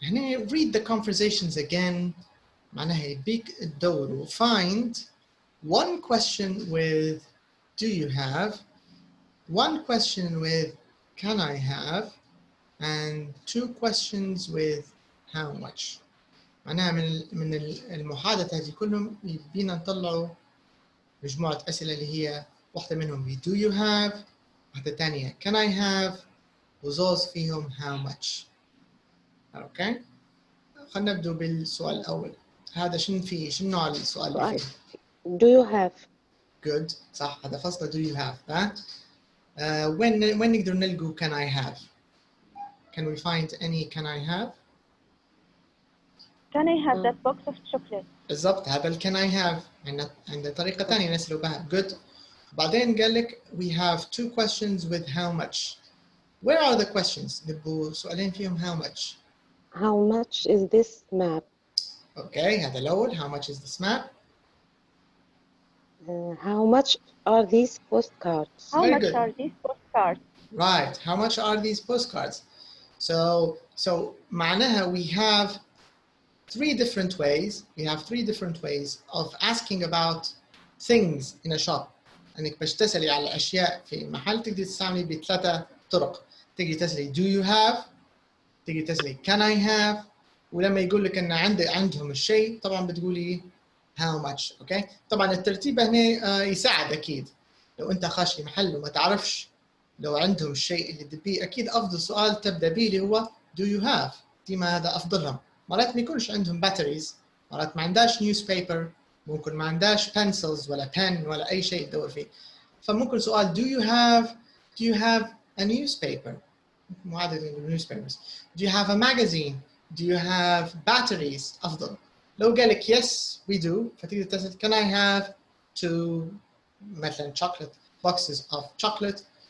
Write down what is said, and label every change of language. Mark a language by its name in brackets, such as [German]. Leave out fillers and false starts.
[English] هنا read the conversations again. [Arabic] معناها يبيك تدور و [English] find one question with do you have, one question with can I have, and two questions with how much. [Arabic] معناها من المحادثة هذه كلهم يبينا نطلعوا مجموعة أسئلة اللي هي واحدة منهم [English] do you have، [Arabic] واحدة ثانية [English] can I have، [Arabic] وزوز فيهم how much. اوكي خلينا نبدأ بالسؤال الأول. هذا شنو نوع السؤال اللي فيه؟ [English] Do you have. Good. [Arabic] صح هذا فصل [English] do you have. [Arabic] ها وين نقدر نلقوا [English] can I have؟ Can we find any can I have؟ Can I have that box of chocolate? [Arabic] بالضبط هذا ال [English] can I have. [Arabic] عندنا طريقة ثانية نسأله بها. [English] Good. [Arabic] بعدين قال لك [English] we have two questions with how much. Where are the questions؟ [Arabic] نبغوا سؤالين فيهم [English] how much. How much is this map? Okay هذا الأول how much is this map. How much are these postcards? How much are these postcards? Right. How much are these postcards? So معناها we have three different ways of asking about things in a shop. [Arabic] انك باش تسألي على اشياء في محل تقدري تستعملي بثلاثة طرق. تقدري تسألي [English] do you have، [Arabic] تقدري تسألي [English] can I have، [Arabic] ولما يقول لك ان عندهم الشيء طبعا بتقولي how much. اوكي طبعا الترتيب هنا يساعد اكيد. لو انت خاشي محل وما تعرفش لو عندهم الشيء اللي تبيه اكيد افضل سؤال تبدا به اللي هو [English] do you have. [Arabic] ديما هذا افضلهم. مرات ما يكونش عندهم باتريز، مرات ما عندهاش نيوزبيبر، ممكن ما عندهاش pencils ولا pen ولا اي شيء تدور فيه. فممكن سؤال [English] do you have a newspaper؟ معادلة newspapers. Do you have a magazine؟ Do you have batteries؟ أفضل. [Arabic] لو قال لك [English] yes we do [Arabic] فتقدر تسأل [English] can I have two مثلا chocolate boxes of chocolate.